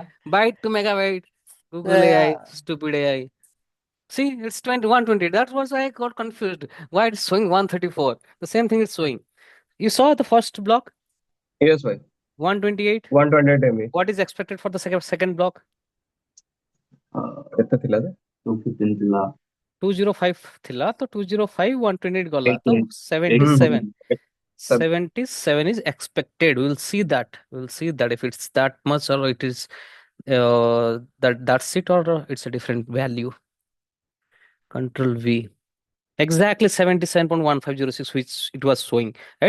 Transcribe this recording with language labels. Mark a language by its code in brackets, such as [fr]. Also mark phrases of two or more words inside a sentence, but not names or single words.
[en] Byte to megabyte. Google AI, Yeah. stupid AI. See, it's 120. That was why I got confused. Why it's showing 134? The same thing is showing. You saw the first block, Yes, sir. 128. 128 MB. What is expected for the second block? [or] କେତେ ଥିଲା ଯେ? 215 ଥିଲା. 205 ଥିଲା ତ 205 128 ଗଲା ତ 88. 77. 87. [en] 77 is expected. We'll see that. We'll see that if it's that much or it is that's it or it's a different value. Control V. Exactly 77.1506, which it was showing, right?